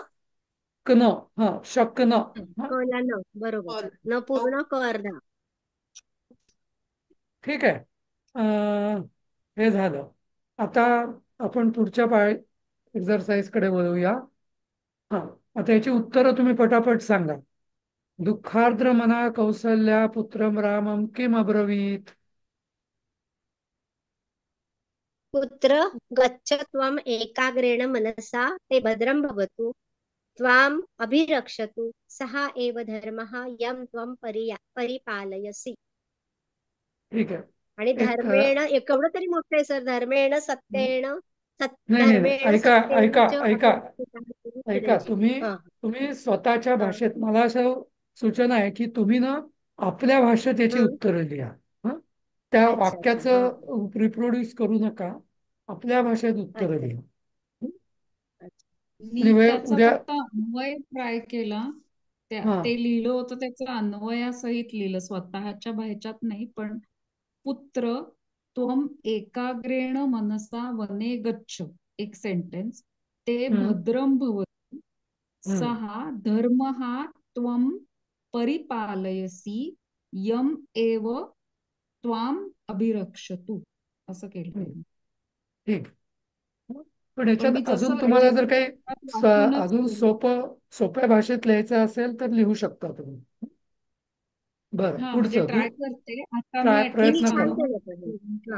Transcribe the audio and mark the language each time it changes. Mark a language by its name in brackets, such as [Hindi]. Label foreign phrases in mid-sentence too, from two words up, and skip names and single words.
[Marathi] कन. हा, शकन. हा, कला न. बरोबर. क. न पूर्ण क अर्धा. ठीक आहे. हे झालं. आता आपण पुढच्या एक्झरसाइज कडे वळूया. हा, आता याची उत्तरं तुम्ही पटापट सांगा. [Sanskrit] दुःखार्द्र मना कौसल्या पुत्रम रामम किम अब्रवीत. पुत्र गच्छ त्वम् एकाग्रेण मनसा ते भद्रं भवतु, त्वाम् अभिरक्षतु सः एव धर्मः यं त्वं परिपालयसि. [Marathi] ठीक आहे. आणि एक धर्मेण केवढं तरी मोठं आहे सर. [Sanskrit] धर्मेण सत्येन [Marathi] नाही नाही नाही, [Sanskrit] धर्मेण [Marathi] ऐका [Sanskrit] सत्येन [Marathi] ऐका [Sanskrit] च [Marathi] ऐका ऐका. [Sanskrit] अभिरक्षितः. [Marathi] तुम्ही हा तुम्ही स्वतःच्या हा. भाषेत, मला असं सूचना आहे की तुम्ही ना आपल्या भाषेत याची हम्म. उत्तरं लिहा. हं? त्या अच्छा अच्छा. हा वाक्याचं रिप्रोड्यूस करू नका. आपल्या भाषेत उत्तरं अच्छा लिहा. अच्छा. मी आणि त्याचा उद्या. फक्त अन्वय ट्राय केला. हा ते लिहिलं होतं त्याचं अन्वयासहित लिहिलं, स्वतःच्या ह्याच्यात नाही. [Sanskrit] पण पुत्र त्वम एकाग्रेण मनसा वने गच्छ, [Marathi] एक सेंटेन्स. ते हम्म, [Sanskrit] भद्रं भवतु [Marathi] हम्म, [Sanskrit] सहा धर्मः त्वं परिपालयसि यम एव त्वाम अभिरक्षतु, [Marathi] असं हम्म. केलं. ठीक. पण पण याच्यात मी अजून जसं तुम्हाला जर काही वाचूनच अजून केलं. सोप्या भाषेत लिहायचं असेल तर लिहू शकता तुम्ही. बरं, हा म्हणजे पुढचं ट्राय करते आता मी हे मी प्रयत्न ऍटलिस्ट छान करा. केलं पाहिजे. हा.